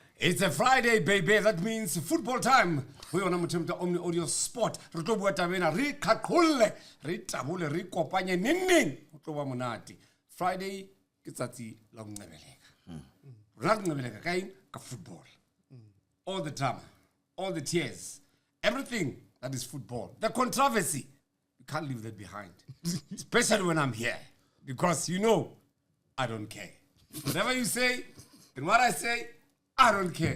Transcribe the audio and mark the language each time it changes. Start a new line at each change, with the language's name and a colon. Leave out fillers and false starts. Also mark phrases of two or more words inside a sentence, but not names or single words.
English: It's a Friday, baby. That means football time. We are on the Omni Audio Sport.
Southern Sotho: Re tlo bua tabena re khakhole, re tabole, re kopanye neng. Ho tlo ba monate. Friday ke tsatsi la go nqebeleka. Ra nqebeleka kae ka football.
English: All the drama, all the tears, everything that is football. The controversy, you can't leave that behind. Especially when I'm here. Because you know, I don't care. Whatever you say, and what I say, I don't care.